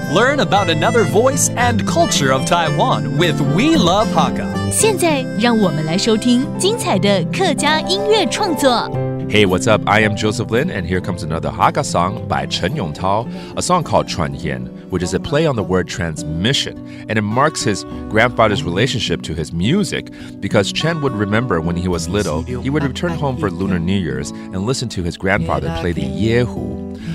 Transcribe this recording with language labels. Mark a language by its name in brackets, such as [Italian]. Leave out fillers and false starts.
[English] Learn about another voice and culture of Taiwan with We Love Hakka. [Chinese] 现在让我们来收听精彩的客家音乐创作。 [English] Hey, what's up? I am Joseph Lin, and here comes another Hakka song by Chen Yongtao, a song called Chuan Hian, which is a play on the word transmission, and it marks his grandfather's relationship to his music, because Chen would remember when he was little, he would return home for Lunar New Year's and listen to his grandfather play the Yehu.